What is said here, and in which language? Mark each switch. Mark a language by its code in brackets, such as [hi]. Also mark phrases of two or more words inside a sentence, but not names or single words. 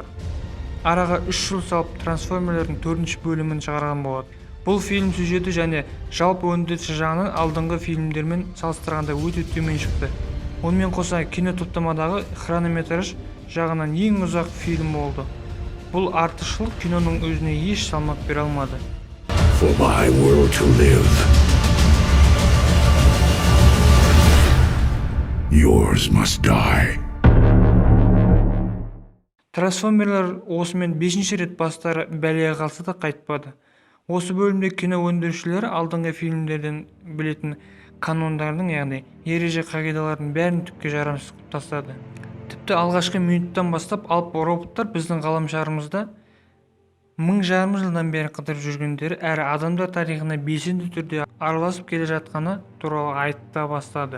[kk] Араға 3 жыл салып Трансформерлердің 4-ші бөлімін шығарған болады. Бұл фильм сюжеті және жалпы өндірісі жағынан алдыңғы фильмдермен салыстырғанда өте төмен шықты. Онымен қоса кино топтамадағы хронометраж жағынан ең ұзақ фильм болды. Бұл артықшылық киноның өзіне еш салмақ бере алмады. [en] For my world to live, yours must die. [kk] Трансформерлер осымен 5-ші рет бастары бәлеге қалса да қайтпады. Осы бөлімде кино өндірушілері алдыңғы фильмдерден білетін канондардың, яғни ереже қағидалардың бәрін түкке жарамсыз қылып тастады. Тіпті алғашқы минуттан бастап алып роботтар біздің ғаламшарымызда 1000 жылдан бері қыдырып жүргендері әрі адамдар тарихына белсенді түрде араласып келе жатқаны туралы айта бастады.